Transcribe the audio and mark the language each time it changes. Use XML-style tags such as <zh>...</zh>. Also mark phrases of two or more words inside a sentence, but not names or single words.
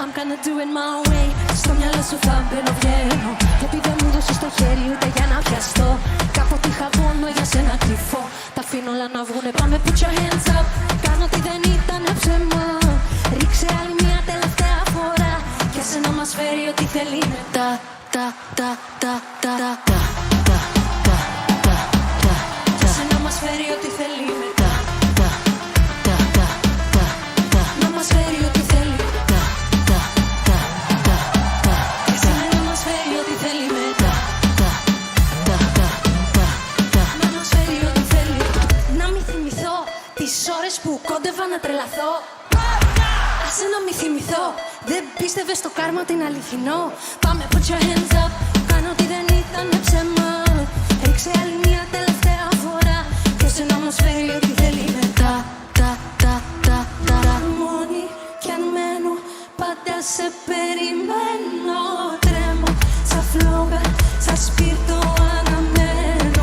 <en>wanna do it my way.</en> <el>Στο μυαλό σου θα μπαίνω, βγαίνω. Και επειδή δεν μου δώσεις το χέρι ούτε για να πιαστώ. Κάποτε είχα πόνο για σένα κρυφό. Τα αφήνω όλα να βγουνε, πάμε</el> <en>put your hands up.</en> <el>Κάνω ότι δεν ήταν ψέμα. Ρίξε άλλη μια τελευταία φορά. Και άσε να μας φέρει ό,τι θέλει μετά. Κι άσε να μας φέρει ό,τι θέλει μετά. Να μας φέρει ό,τι θέλει. Κι άσε να μας φέρει ό,τι θέλει μετά. Να μας φέρει ό,τι θέλει. Να μην θυμηθώ τις ώρες που κόντευα να τρελαθώ. Άσε να μην θυμηθώ. Δεν πίστευες στο κάρμα την αληθινό. Πάμε</el> <en>put your hands up.</en> <el>Κάνω ότι δεν ήταν ψέμα. Ρίξε άλλη μια τελευταία φορά. Κι άσε να μας φέρει ό,τι θέλει μετά. Μόνη κι αν μένω, πάντα σε περιμένω. Τρέμω σαν φλόγα, σαν σπίρτο αναμένω.</el>